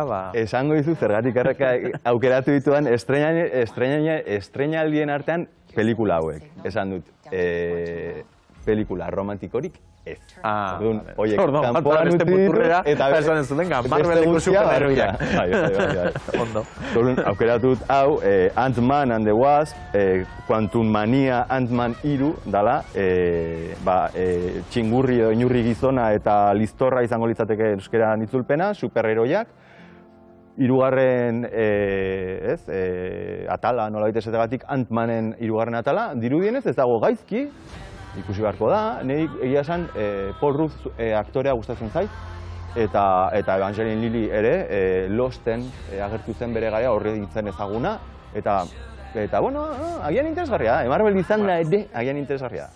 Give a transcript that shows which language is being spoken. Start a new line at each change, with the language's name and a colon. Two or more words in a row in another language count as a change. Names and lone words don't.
Basque: Esango dizu zergatik aukeratu dituan estreinaldien artean pelikula hauek. Esan dut, pelikula romantikorik ez. Orduan, kanpoan beste utzi ditu, muturrera, eta esan ez duten, beste Marveleko guztia superheroiak. Bai. Ondo. Orduan, aukeratut hau, Ant-Man and the Wasp, Quantum Mania Ant-Man 3 dala, txingurri edo inurri gizona eta listorra izango litzateke euskeran itzulpena, superheroiak. Hirugarren atala, nolabait esategatik, Ant-Manen hirugarren atala, dirudienez ez dago gaizki, ikusi beharko da, nahi egia esan Paul Rudd aktorea gustatzen zait, eta Evangeline Lilly ere Losten agertu zen bere gara horre dintzen ezaguna, eta bueno, agian interesgarria da, Marvel izan da ere, agian interesgarria da.